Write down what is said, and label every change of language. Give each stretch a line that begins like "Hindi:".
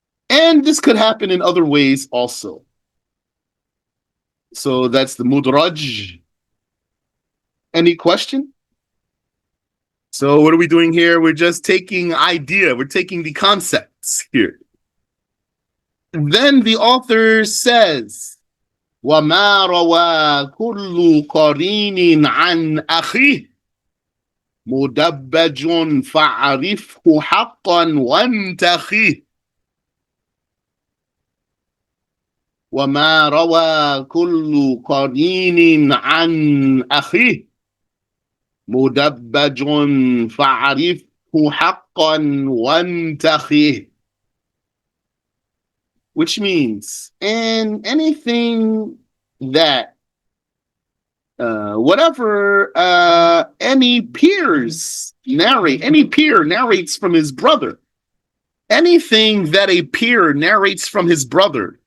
English: And this could happen in other ways also. So that's the mudraj. Any question? So what are we doing here? We're just taking idea. We're taking the concepts here. And then the author says,
Arabic: وَمَا رَوَى كُلُّ قَرِينٍ عَنْ أَخِيهِ مُدَبَّجٌ فَعَرِفْهُ حَقًّا وَانْتَخِيهِ وما روى كل قرين عن أخيه مدبج فاعرفه حقا وانتخيه.
English: Which means, and anything that, whatever any peer narrates from his brother, anything that a peer narrates from his brother.